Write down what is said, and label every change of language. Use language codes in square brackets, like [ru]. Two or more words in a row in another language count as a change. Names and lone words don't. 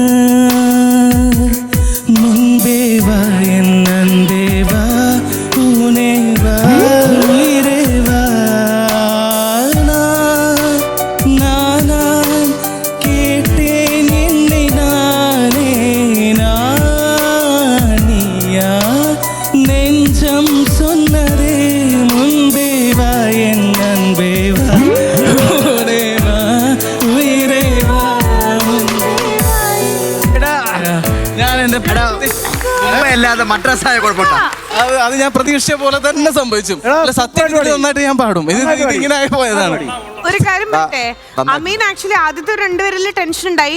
[ta] முன்பே வா என் அன்பே வா பூனே வா உயிரே வா நான் கேட்டேன் என்னை நானே நானியா நெஞ்சம் சொன்னதே முன்பே வா என் அன்பே வா பூனே வா உயிரே வா [ml] ഞാൻ എന്റെ അല്ലാതെ മദ്രാസായ കുഴപ്പമുണ്ടോ? അത് ഞാൻ പ്രതീക്ഷിച്ച പോലെ തന്നെ സംഭവിച്ചു. അല്ല, സത്യമായിട്ട് നന്നായിട്ട് ഞാൻ പാടും. ഇത് ഇങ്ങനെ ആയി പോയതാണ്. ഒരു കാര്യം പറ്റേ, അമീൻ ആക്ച്വലി ആദ്യത്തെ രണ്ടുപേരിൽ ടെൻഷൻ ഉണ്ടായി.